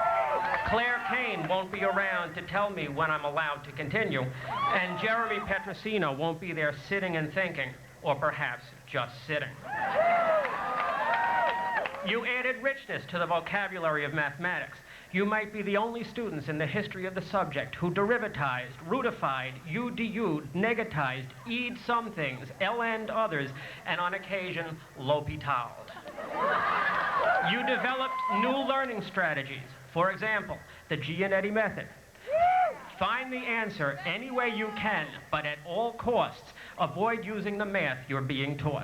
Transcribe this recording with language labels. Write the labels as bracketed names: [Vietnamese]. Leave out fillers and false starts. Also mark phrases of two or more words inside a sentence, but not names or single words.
[English] Claire Kane won't be around to tell me when I'm allowed to continue, and Jeremy Petrosino won't be there sitting and thinking, or perhaps just sitting. You added richness to the vocabulary of mathematics. You might be the only students in the history of the subject who derivatized, rootified, UDU'd, negatized, E'd some things, LN'd others, and on occasion, L'Hopital'd. You developed new learning strategies. For example, the Gianetti method. Find the answer any way you can, but at all costs, avoid using the math you're being taught.